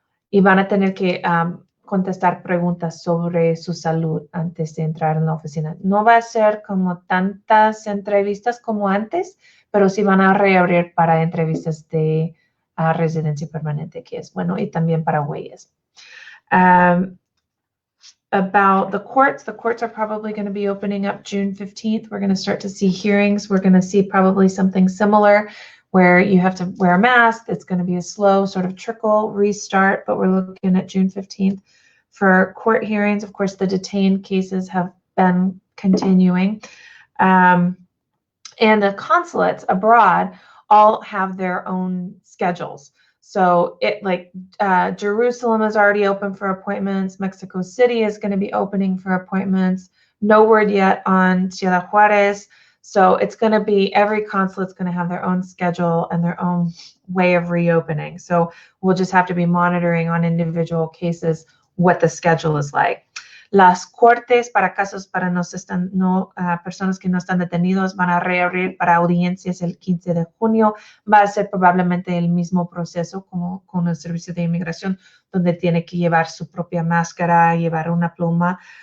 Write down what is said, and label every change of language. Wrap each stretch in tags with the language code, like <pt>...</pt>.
<es>Y van a tener que contestar preguntas sobre su salud antes de entrar en la oficina. No va a ser como tantas entrevistas como antes, pero sí van a reabrir para entrevistas de residencia permanente, que es bueno, y también para huellas.</es> <en>About the courts are probably going to be opening up June 15th. We're going to start to see hearings. We're going to see probably something similar where you have to wear a mask. It's going to be a slow sort of trickle restart, but we're looking at June 15th for court hearings. Of course, the detained cases have been continuing. And the consulates abroad all have their own schedules. So Jerusalem is already open for appointments. Mexico City is going to be opening for appointments. No word yet on Ciudad Juarez. So it's going to be, every consulate's going to have their own schedule and their own way of reopening. So we'll just have to be monitoring on individual cases what the schedule is like.</en> <es>Las cortes para casos para personas que no están detenidos van a reabrir para audiencias el 15 de junio. Va a ser probablemente el mismo proceso como con el servicio de inmigración, donde tiene que llevar su propia máscara, llevar una pluma.</es>